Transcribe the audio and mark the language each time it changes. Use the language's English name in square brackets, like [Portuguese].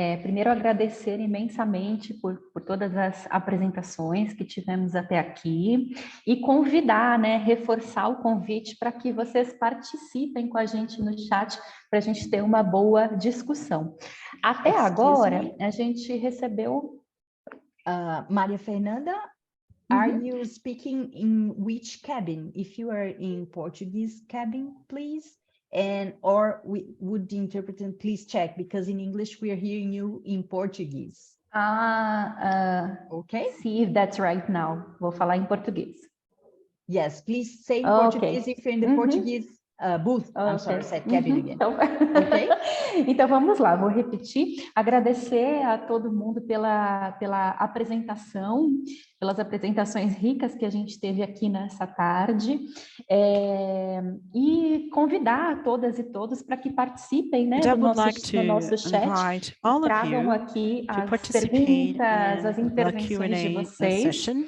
[Portuguese] Primeiro, agradecer imensamente por todas as apresentações que tivemos até aqui e convidar, né, reforçar o convite para que vocês participem com a gente no chat, para a gente ter uma boa discussão. Até agora, a gente recebeu... [English] Maria Fernanda, are you speaking in which cabin? If you are in Portuguese cabin, please. Or would the interpreter please check, because in English we are hearing you in Portuguese. Okay. See if that's right now. [Portuguese] Vou falar em português. [English] Yes, please say in Portuguese if you're in the Portuguese booth. I'm sorry, I said cabin again. [Portuguese] Então, [English] okay. [Portuguese] Então vamos lá, vou repetir. Agradecer a todo mundo pela apresentação, pelas apresentações ricas que a gente teve aqui nessa tarde, e convidar todas e todos para que participem, né, do nosso chat, tragam aqui as perguntas, as intervenções de vocês.